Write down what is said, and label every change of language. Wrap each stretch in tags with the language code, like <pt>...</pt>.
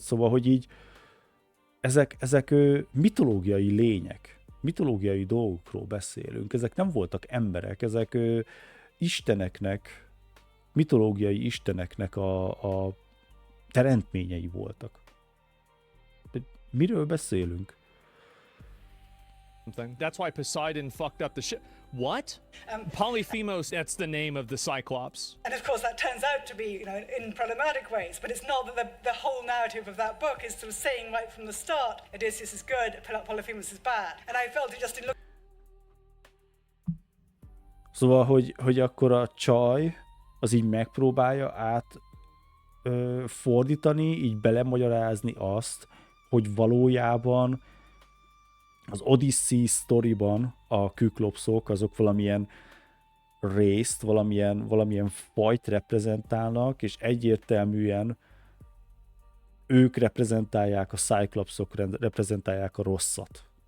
<hu>Szóval, hogy így ezek mitológiai lények. Mitológiai dolgokról beszélünk. Ezek nem voltak emberek, ezek isteneknek, mitológiai isteneknek a teremtményei voltak. De miről beszélünk?</hu> <en>That's why Poseidon fucked up the ship. What? Polyphemus, that's the name of the Cyclops. And of course that turns out to be, in problematic ways, but it's not that the whole narrative of that book is sort of saying right from the start, Odysseus is good, Polyphemus is bad. And I felt it just in look.</en> <hu>Szóval, hogy akkor a csaj az így megpróbálja fordítani, így belemagyarázni azt, hogy valójában az Odyssey sztoriban a küklopszok azok valamilyen részt, valamilyen fajt reprezentálnak, és egyértelműen ők reprezentálják, a Cyclopsok reprezentálják a rosszat.</hu>